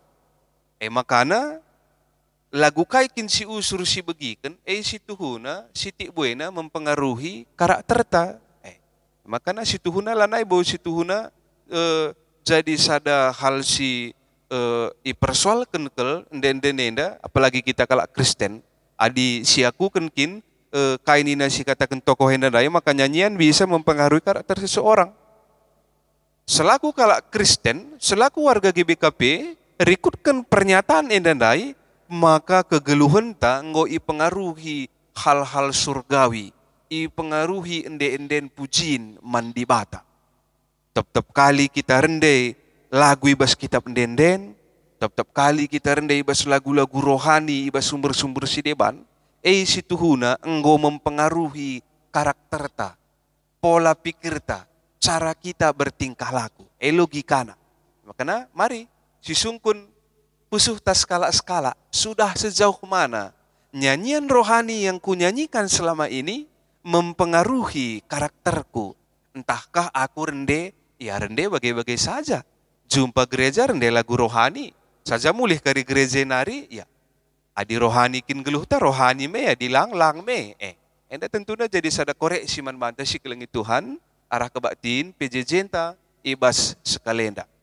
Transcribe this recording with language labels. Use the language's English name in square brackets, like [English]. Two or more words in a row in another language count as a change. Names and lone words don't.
[Batak Karo] Makana lagu kaikin si usur si begikan, si tuhuna, si tikbuena mempengaruhi karakter ta. Makana si tuhuna lanai bau si tuhuna jadi sada hal si ipersoalkan kel ende-endene apalagi kita kalak Kristen, adi si aku kenkin kainina si katakan tokoh hendana, [Indonesian] maka nyanyian bisa mempengaruhi karakter seseorang. [Batak Karo] Selaku kalak Kristen, selaku warga GBKP, rikutkan pernyataan endandai, maka kegeluhan ta ngo ipengaruhi hal-hal surgawi, ipengaruhi ende-enden pujin mandi bata. Tep-tep kali kita rendai lagu ibas kitab enden-enden, tep-tep kali kita rendai ibas lagu-lagu rohani, ibas sumber-sumber sideban, situhuna enggo mempengaruhi karakter ta, [Indonesian] pola pikir ta, cara kita bertingkah laku, logikana. [Batak Karo] Makanya mari sisungkun pusuh tas skala-skala, [Indonesian] sudah sejauh mana nyanyian rohani yang kunyanyikan selama ini mempengaruhi karakterku. [Batak Karo] Entahkah aku rende, ya rende bagai-bagai saja. Jumpa gereja rende lagu rohani, saja mulih kari gereja nari, ya adi rohani kin geluh ta rohani me ya dilang-lang me. Enda tentunya jadi sada koreksi man banta si kelengi Tuhan, arah kebaktin, PJJ ta, ibas sekalenda.